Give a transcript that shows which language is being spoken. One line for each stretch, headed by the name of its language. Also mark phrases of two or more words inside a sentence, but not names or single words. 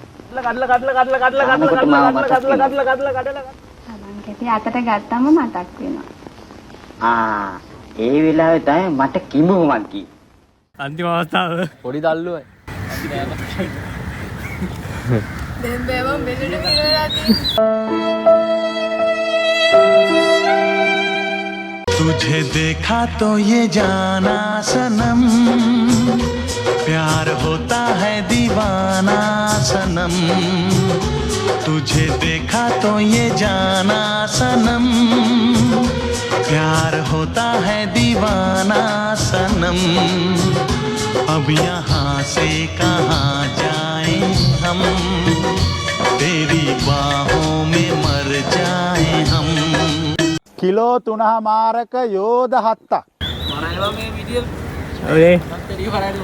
Sinhala: සබන් කැටි අතට ගත්තම මතක් වෙනවා. ඒ වෙලාවේ තමයි මට කිඹුමක් ගියේ. අන්තිම අවස්ථාව. පොඩි දල්ලුවයි. දැන් බෑවම් මෙතන කියලා
Hindi: तुझे देखा तो ये जाना सनम प्यार होता है दीवाना सनम तुझे देखा तो ये जाना सनम प्यार होता है दीवाना सनम अब यहाँ से कहाँ जाए हम तेरी बाहों में मर जाए हम
Sinhala: කිලෝ 3මාරක යෝධ 7ක්. මරනවා මේ වීඩියෝ. ඔය ටෙඩි කරන්නේ.